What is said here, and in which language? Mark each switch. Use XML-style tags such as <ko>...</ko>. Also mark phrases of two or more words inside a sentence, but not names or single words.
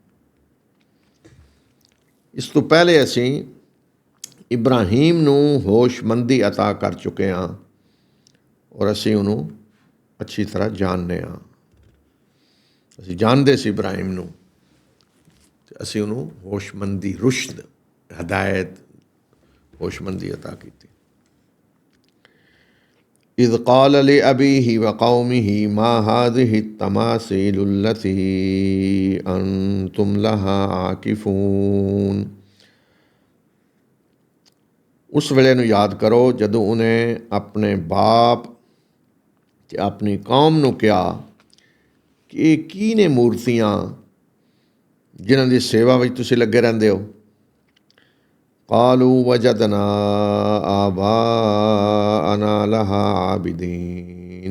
<pa>ਇਸ ਤੋਂ ਪਹਿਲੇ ਅਸੀਂ ਇਬਰਾਹੀਮ ਨੂੰ ਹੋਸ਼ਮੰਦੀ ਅਤਾ ਕਰ ਚੁੱਕੇ ਹਾਂ ਔਰ ਅਸੀਂ ਉਹਨੂੰ ਅੱਛੀ ਤਰ੍ਹਾਂ ਜਾਣਦੇ ਹਾਂ। ਅਸੀਂ ਜਾਣਦੇ ਸੀ ਇਬਰਾਹੀਮ ਨੂੰ, ਅਤੇ ਅਸੀਂ ਉਹਨੂੰ ਹੋਸ਼ਮੰਦੀ, ਰੁਸ਼ਦ, ਹਦਾਇਤ, ਹੋਸ਼ਮੰਦੀ ਅਤਾ ਕੀਤੀ।</pa> <ar>إذ قال لأبيه وقومه ما هذه التमासील التي أنتم لها عاكفون।</ar> <pa>ਉਸ ਵੇਲੇ ਨੂੰ ਯਾਦ ਕਰੋ ਜਦੋਂ ਉਹਨੇ ਆਪਣੇ ਬਾਪ ਅਤੇ ਆਪਣੀ ਕੌਮ ਨੂੰ ਕਿਹਾ ਕਿ ਇਹ ਕੀ ਨੇ ਮੂਰਤੀਆਂ ਜਿਨ੍ਹਾਂ ਦੀ ਸੇਵਾ ਵਿੱਚ ਤੁਸੀਂ ਲੱਗੇ ਰਹਿੰਦੇ ਹੋ।</pa> <ar>قالوا وجدنا آباءنا لها عابدين.</ar>